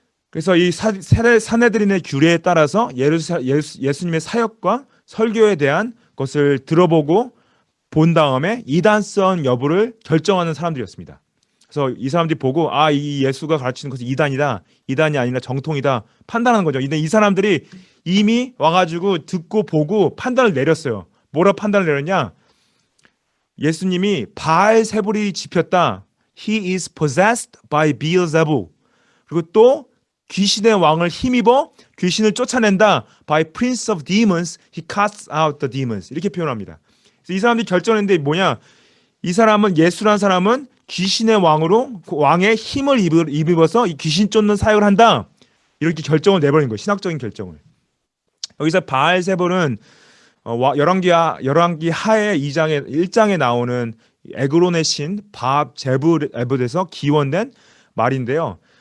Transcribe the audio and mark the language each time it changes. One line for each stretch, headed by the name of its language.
Korean: 그래서 이 사내들인의 규례에 따라서 예수님의 사역과 설교에 대한 것을 들어보고 본 다음에 이단성 여부를 결정하는 사람들이었습니다. 그래서 이 사람들이 보고 이 예수가 가르치는 것은 이단이다, 이단이 아니라 정통이다 판단하는 거죠. 이 사람들이 이미 와가지고 듣고 보고 판단을 내렸어요. 뭐라 판단을 내렸냐? 예수님이 바알세불이 집혔다.
English: He is possessed by Beelzebul.
Korean: 그리고 또 귀신의 왕을 힘입어 귀신을 쫓아낸다.
English: By prince of demons, he casts out the demons.
Korean: 이렇게 표현합니다. 그래서 이 사람들이 결정했는데 뭐냐? 이 사람은 예수라는 사람은 귀신의 왕으로 왕의 힘을 입어서 이 귀신 쫓는 사역을 한다. 이렇게 결정을 내버린 거예요. 신학적인 결정을. 여기서 바알세불은 열왕기 하의 1장에 나오는 에그론의 신 제불에서 기원된 말인데요.